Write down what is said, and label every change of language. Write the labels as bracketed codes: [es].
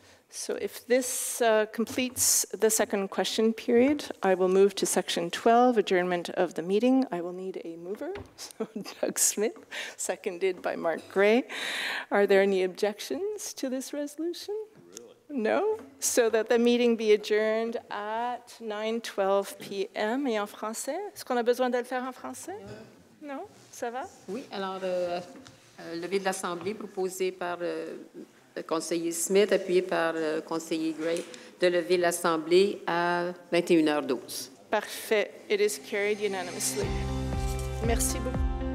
[en] So if this completes the second question period, I will move to section 12, adjournment of the meeting. I will need a mover, so Doug Smith, seconded by Mark Gray. Are there any objections to this resolution? No? So that the meeting be adjourned at 9:12 p.m. [fr] et en français. Est-ce qu'on a besoin de le faire en français? Non? Ça va? Oui, alors, levée de l'Assemblée proposée par le conseiller Smith, appuyé par le conseiller Gray, de lever l'Assemblée à 21h12. [en] Parfait. It is carried unanimously. [fr] Merci beaucoup.